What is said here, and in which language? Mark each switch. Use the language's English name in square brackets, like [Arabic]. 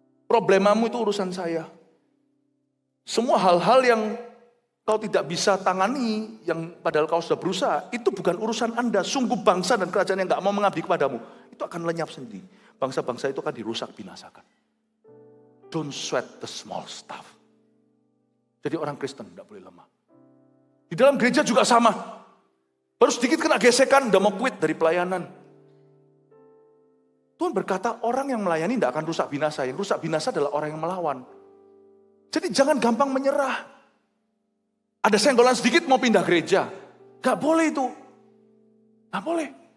[Indonesian] Problemamu itu urusan saya. Semua hal-hal yang kau tidak bisa tangani, yang padahal kau sudah berusaha, itu bukan urusan Anda. Sungguh bangsa dan kerajaan yang gak mau mengabdi kepadamu, itu akan lenyap sendiri. Bangsa-bangsa itu akan dirusak, binasakan. [English] Don't sweat the small stuff. [Indonesian] Jadi orang Kristen tidak boleh lemah. Di dalam gereja juga sama. Baru sedikit kena gesekan, udah mau quit dari pelayanan. Tuhan berkata orang yang melayani tidak akan rusak binasa. Yang rusak binasa adalah orang yang melawan. Jadi jangan gampang menyerah. Ada senggolan sedikit mau pindah gereja. Gak boleh itu. Gak boleh.